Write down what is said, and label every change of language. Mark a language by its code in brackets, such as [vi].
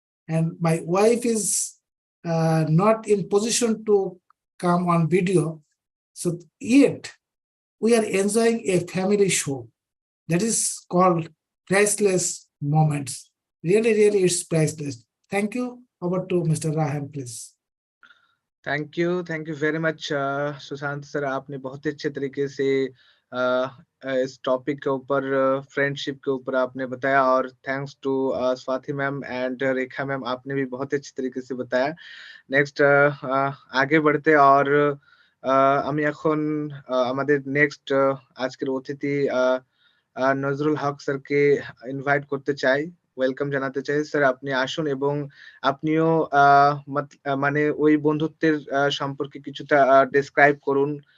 [en] And my wife is not in position to come on video. So yet we are enjoying a family show that is called Priceless Moments. Really, really, it's priceless. Thank you. Over to Mr. Rahan, please. [hi] Thank you very much Sushant sir, आपने बहुत ही अच्छे तरीके से इस topic के ऊपर friendship के ऊपर आपने बताया, और thanks to Swati ma'am and Rekha ma'am, आपने भी बहुत अच्छे तरीके से बताया। नेक्स्ट आगे बढ़ते, और [bn] আমি এখন আমাদের নেক্সট আজকের অতিথি নজরুল হক স্যারকে ইনভাইট করতে চাই, ওয়েলকাম জানাতে চাই। স্যার আপনি আসুন এবং আপনিও মানে ওই বন্ধুত্বের সম্পর্কে কিছুটা ডেসক্রাইব করুন।